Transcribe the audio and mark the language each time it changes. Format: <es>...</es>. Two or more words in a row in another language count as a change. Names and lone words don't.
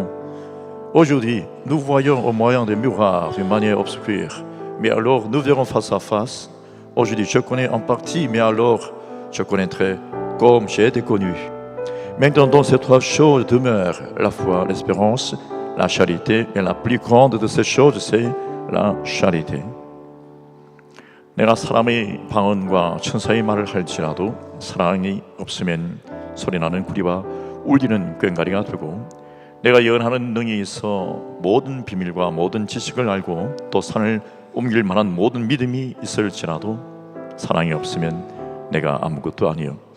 <fr>Aujourd'hui, nous voyons au moyen des miroirs d'une manière obscure, mais alors nous verrons face à face. Aujourd'hui, je connais en partie, mais alors je connaîtrai comme j'ai été connu. Maintenant, dans ces trois choses demeurent la foi, l'espérance, la charité, et la plus grande de ces choses, c'est la charité.</fr> <ko>내가 사람의 방언과 천사의 말을 할지라도 사랑이 없으면 소리나는 구리와 울리는 꽹과리가 되고, 내가 예언하는 능이 있어 모든 비밀과 모든 지식을 알고 또 산을 옮길 만한 모든 믿음이 있을지라도 사랑이 없으면 내가 아무것도 아니요.</ko>